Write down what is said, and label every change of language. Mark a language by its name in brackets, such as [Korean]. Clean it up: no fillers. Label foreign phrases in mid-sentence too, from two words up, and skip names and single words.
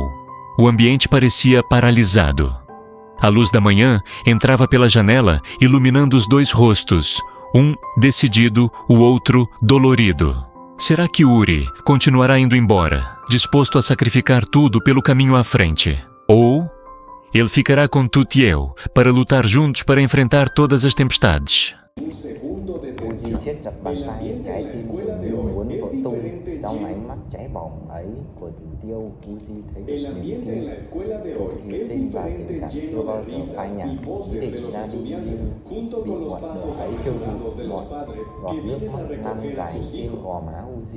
[Portuguese] O ambiente parecia paralisado. A luz da manhã entrava pela janela, iluminando os dois rostos, um decidido, o outro dolorido. Será que Uri continuará indo embora, disposto a sacrificar tudo pelo caminho à frente? Ou ele ficará com Tutiel para lutar juntos para enfrentar todas as tempestades? [Vietnamese] Uzi siết chặt bàn tay, trái tim như muốn vỡ tung. Trong ánh mắt cháy bỏng ấy của Tử Tiêu, Uzi thấy được niềm tin, sự hy sinh và tình cảm chưa bao giờ phai nhạt. Ý định ra đi như bị ngọn lửa ấy thiêu rụi, một giọt nước mắt lăn dài trên gò má Uzi.